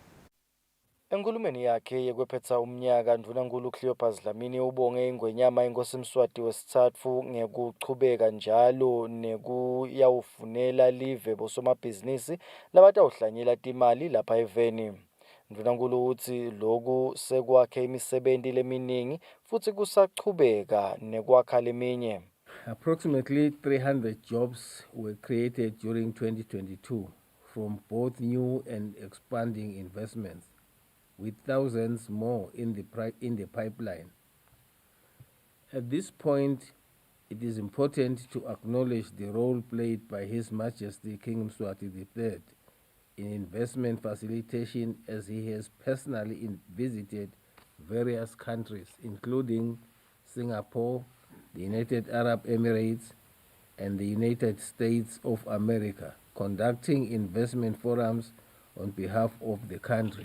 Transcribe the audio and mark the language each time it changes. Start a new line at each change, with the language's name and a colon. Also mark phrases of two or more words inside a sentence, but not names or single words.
Swati: Enkulumeni yakhe yekwephetha umnyaka Ndvunankhulu Cleopas Dlamini ubonge ingwenyama inkosi Mswati wesithathu ngekuchubeka njalo nekuyawufunela live bosomabhizinisi labatawuhlanyela timali lapha eveni. Ndvunankhulu uthi lokhu sekwakhe imisebenzi leminingi futhi kusachubeka nekwakha leminye.
English: Approximately 300 jobs were created during 2022 from both new and expanding investments, with thousands more in the pipeline. At this point, it is important to acknowledge the role played by His Majesty King Mswati III in investment facilitation, as he has personally visited various countries, including Singapore, the United Arab Emirates, and the United States of America, conducting investment forums on behalf of the country.